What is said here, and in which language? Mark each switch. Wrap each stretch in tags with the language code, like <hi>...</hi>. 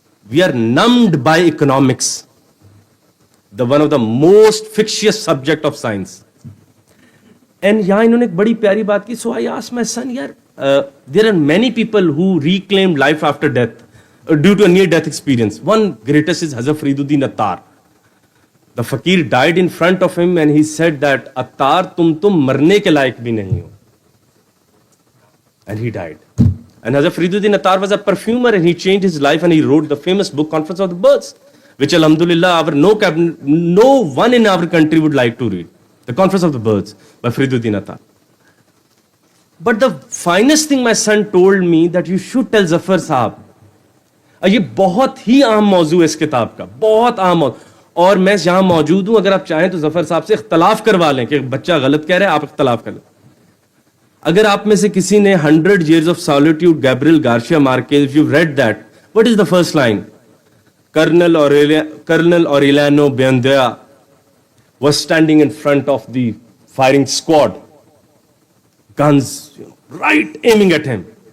<en>We are numbed by economics, the one of the most fictitious subject of science. And</en> <ur>یہاں انہوں نے ایک بڑی پیاری بات کی.</ur> <en>So I ask my son, یار there are many people who reclaimed life after death due to a near-death experience. One greatest is Hazrat Fariduddin Attar. The fakir died in front of him and he said that, Attar,</en> <ur>tum marne ke laik bhi nahi ho.</ur> <en>And he died. And Hazrat Fariduddin Attar was a perfumer and he changed his life and he wrote the famous book Conference of the Birds, which alhamdulillah no one in our country would like to read. The Conference of the Birds by Fariduddin Attar. But the finest thing my son told me that you should tell Zafar Sahab.</en> <ur>یہ بہت ہی اہم موضوع ہے اس کتاب کا, بہت اہم موضوع, اور میں یہاں موجود ہوں, اگر آپ چاہیں تو ظفر صاحب سے اختلاف کروا لیں کہ بچہ غلط کہہ رہا ہے, آپ اختلاف کر لیں. اگر آپ میں سے کسی نے</ur> <en>100 Years of Solitude Gabriel Garcia Marquez, if you've read that, what is the first line? Colonel Aureliano Buendía was standing in front of the firing squad, guns right aiming at him.</en>